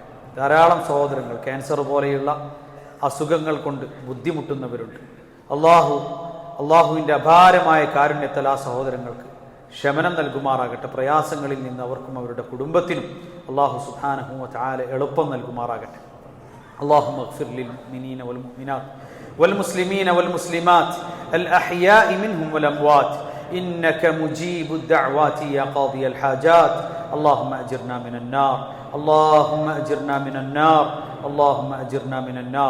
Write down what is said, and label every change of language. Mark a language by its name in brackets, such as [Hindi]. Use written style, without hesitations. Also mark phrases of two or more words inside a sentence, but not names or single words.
[Malayalam] ധാരാളം സഹോദരങ്ങൾ ക്യാൻസർ പോലെയുള്ള അസുഖങ്ങൾ കൊണ്ട് ബുദ്ധിമുട്ടുന്നവരുണ്ട്. അള്ളാഹുവിൻ്റെ അപാരമായ കാരുണ്യത്താൽ ആ സഹോദരങ്ങൾക്ക് ശമനം നൽകുമാറാകട്ടെ. പ്രയാസങ്ങളിൽ നിന്ന് അവർക്കും അവരുടെ കുടുംബത്തിനും അള്ളാഹു [Arabic] سبحانه وتعالى [Malayalam] എളുപ്പം നൽകുമാറാകട്ടെ. [Arabic] اللهم اغفر للمؤمنين والمؤمنات والمسلمين والمسلمات الأحياء منهم والأموات إنك مجيب الدعوات يا قاضي الحاجات. اللهم أجرنا من النار، اللهم أجرنا من النار، اللهم أجرنا من النار.